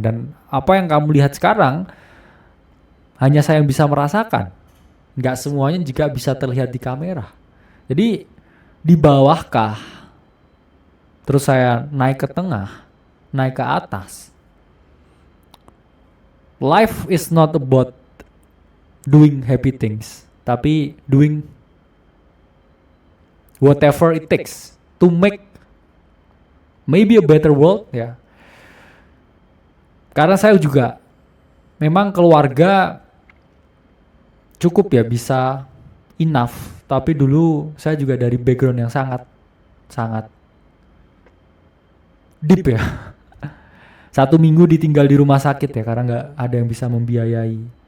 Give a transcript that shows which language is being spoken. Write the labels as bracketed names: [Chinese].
[Indonesian] Dan apa yang kamu lihat sekarang, hanya saya yang bisa merasakan. Nggak semuanya juga bisa terlihat di kamera. Jadi, di bawahkah, terus saya naik ke tengah, naik ke atas. [English] Life is not about doing happy things, [Indonesian] tapi [English] doing whatever it takes to make maybe a better world, ya. [Indonesian] Karena saya juga memang keluarga cukup ya bisa enough, tapi dulu saya juga dari background yang sangat deep ya. 1 minggu ditinggal di rumah sakit ya karena nggak ada yang bisa membiayai.